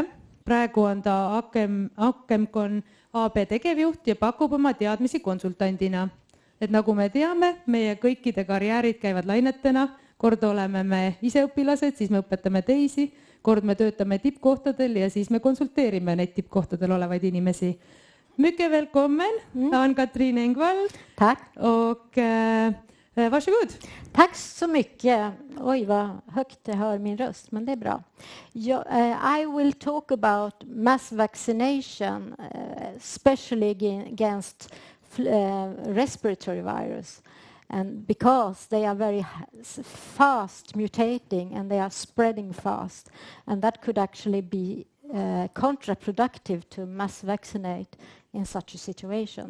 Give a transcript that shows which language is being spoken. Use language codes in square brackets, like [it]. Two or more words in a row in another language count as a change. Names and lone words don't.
[et] Praegu on ta Akemkon AB tegevjuht ja pakub oma teadmisi konsultandina. Et nagu me teame, meie kõikide karjäärid käivad lainetena. Kord oleme me ise õpilased, siis me õpetame teisi. Kord me töötame tippkohtadel ja siis me konsulteerime neid tippkohtadel olevaid inimesi. [sv] Mycket välkommen, Ann-Cathrin Engwall. Tack. Och varsågod. Tack så mycket. Oj, vad högt jag hör min röst, men det är bra. [en] I will talk about mass vaccination, especially against respiratory virus. And because they are very fast mutating and they are spreading fast, and that could actually be counterproductive to mass vaccinate in such a situation.